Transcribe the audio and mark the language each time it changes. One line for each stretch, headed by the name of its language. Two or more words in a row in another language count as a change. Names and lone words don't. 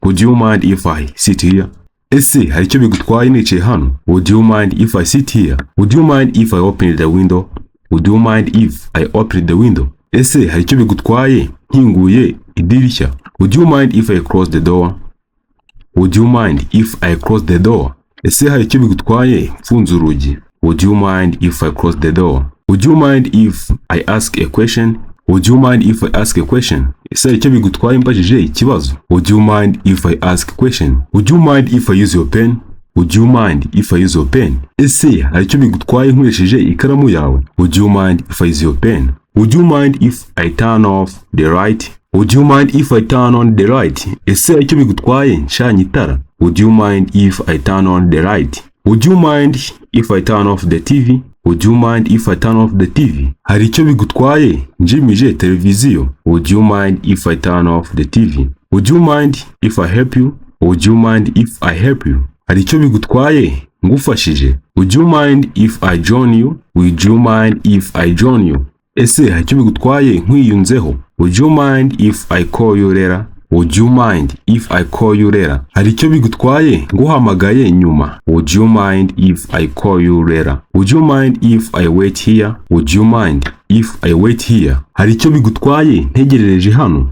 English: Would you mind if I sit here?
Kinyarwanda: Ese hari icyo bigutwaye nicaye hano?
English: Would you mind if I sit here? Would you mind if I open the window? Would you mind if I open the window?
Kinyarwanda: Ese hari icyo bigutwaye nkinguye idirishya?
English: Would you mind if I close the door? Would you mind if I close the door?
Kinyarwanda: Ese hari icyo bigutwaye mfunze urugi?
English: Would you mind if I close the door? Would you mind if I ask a question? Would you mind if I ask a question?
Kinyarwanda: Ese hari icyo bigutwaye mbajije ikibazo?
English: Would you mind if I ask a question? Would you mind if I use your pen? Would you mind if I use your pen?
Kinyarwanda: Ese hari icyo bigutwaye nkoresheje ikaramu yawe?
English: Would you mind if I use your pen? Would you mind if I turn off the light? Would you mind if I turn on the light?
Kinyarwanda: Ese hari icyo bigutwaye ncanye itara?
English: Would you mind if I turn on the light? Would you mind if I turn off the TV? Would you mind if I turn off the TV?
Kinyarwanda: Hari icyo bigutwaye njimije televiziyo?
English: Would you mind if I turn off the TV? Would you mind if I help you? Would you mind if I help you?
Kinyarwanda: Hari icyo bigutwaye ngufashije?
English: Would you mind if I join you? Would you mind if I join you?
Kinyarwanda: Ese hari icyo bigutwaye nkwiyunzeho?
English: Would you mind if I call you later? Would you mind if I call you later?
Kinyarwanda: Hari icyo bigutwaye nguhamagaye nyuma?
English: Would you mind if I call you later? Would you mind if I wait here? Would you mind if I wait here?
Kinyarwanda: Hari icyo bigutwaye ntegerereje hano?